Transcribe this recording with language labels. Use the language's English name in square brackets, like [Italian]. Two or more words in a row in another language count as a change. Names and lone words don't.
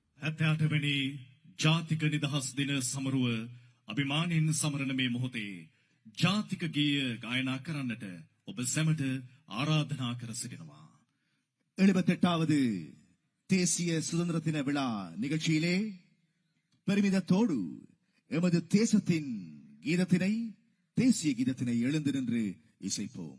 [Sinhala] 78 ජාතික නිදහස් දින සමරුව අභිමානයෙන් සමරන මේ මොහොතේ ජාතික ගීය ගායනා කරන්නට ඔබ සැමට ආරාධනා කර සිටිනවා. [Tamil] 78வது தேசிய சுதந்திர தின விழா நிகழ்ச்சியிலே பெருமிதத்தோடு எமது தேசத்தின் கீதத்தினை தேசிய கீதத்தினை எழுந்து நின்று இசைப்போம்.